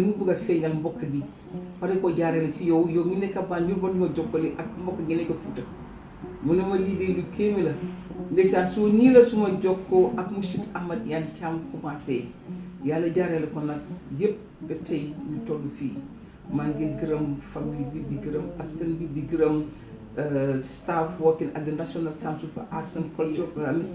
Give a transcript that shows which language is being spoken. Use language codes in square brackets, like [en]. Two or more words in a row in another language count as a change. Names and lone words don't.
[wo] ñu bëgg a feeñal mbokk gi pare ko jaaree ci yow mi nekk Banjul ba ñoo jokkale ak mbokk gi nekk Fuuta mu ne ma lii de lu kéeme la ndeysaan su nii la suma jokkoo ak monsieur Ahmad Iyane Thiam commencé yàlla jaaree la ko nag yëpp ba tey ñu toll fii maa ngi gërëm famille bi di gërëm askan bi di gërëm [en] staff working at the National Council for Arts and Culture Mr.